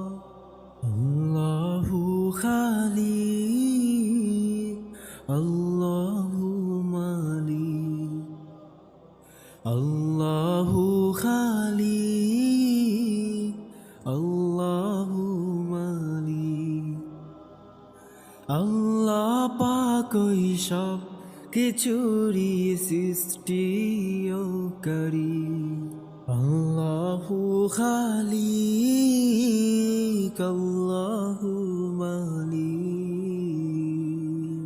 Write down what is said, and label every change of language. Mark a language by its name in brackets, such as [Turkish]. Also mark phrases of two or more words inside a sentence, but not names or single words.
[Arabic] الله خالق، الله مالك، الله خالق، الله مالك, [Bangla] আল্লাহ পাক ওই সব কিছুরই সৃষ্টিকারী। [Arabic] الله خالق، الله مالك.